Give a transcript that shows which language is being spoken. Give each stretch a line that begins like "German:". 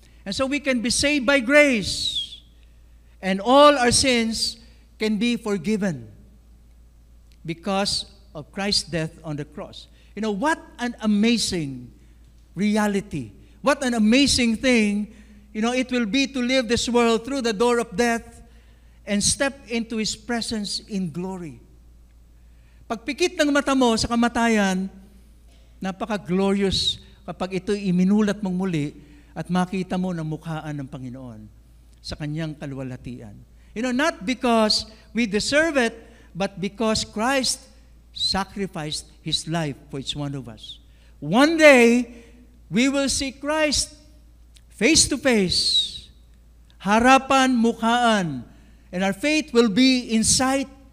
English: And so we can be saved by grace. And all our sins can be forgiven because of Christ's death on the cross. You know, what an amazing reality. What an amazing thing, you know, it will be to live this world through the door of death and step into His presence in glory.
Filipino: Pagpikit ng mata mo sa kamatayan, napaka-glorious kapag ito'y iminulat mong muli at makita mo ng mukhaan ng Panginoon sa Kanyang kaluwalhatian.
English: You know, not because we deserve it, but because Christ sacrificed His life for each one of us. One day, we will see Christ face to face,
Filipino: harapan, mukhaan,
English: and our faith will be in sight.